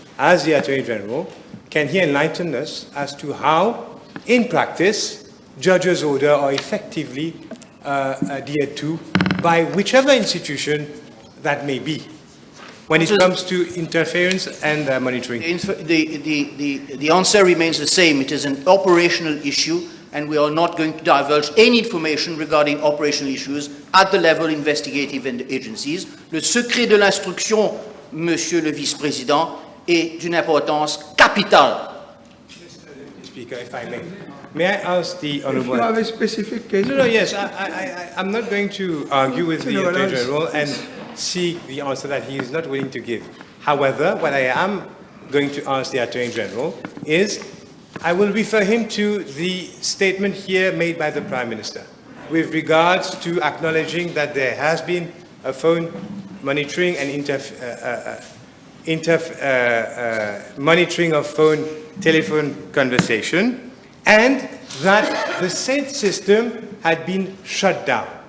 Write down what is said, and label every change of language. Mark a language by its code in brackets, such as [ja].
[en] As the Attorney General, can he enlighten us as to how, in practice, judge's order are effectively adhered to by whichever institution that may be, when it comes to interference and monitoring? The answer remains the same. It is an operational issue, and we are not going to divulge any information regarding operational issues at the level investigative and agencies. [fr] Le secret de l'instruction, Monsieur le Vice-président, est d'une importance capitale. [en] Mr. Deputy Speaker, if I may I ask the Honourable... If you have a specific case... No, yes, I'm not going to argue with the Attorney General and seek the answer that he is not willing to give. However, what I am going to ask the Attorney General is, I will refer him to the statement here made by the Prime Minister with regards to acknowledging that there has been a phone monitoring and monitoring of telephone conversation, and that the said system had been shut down.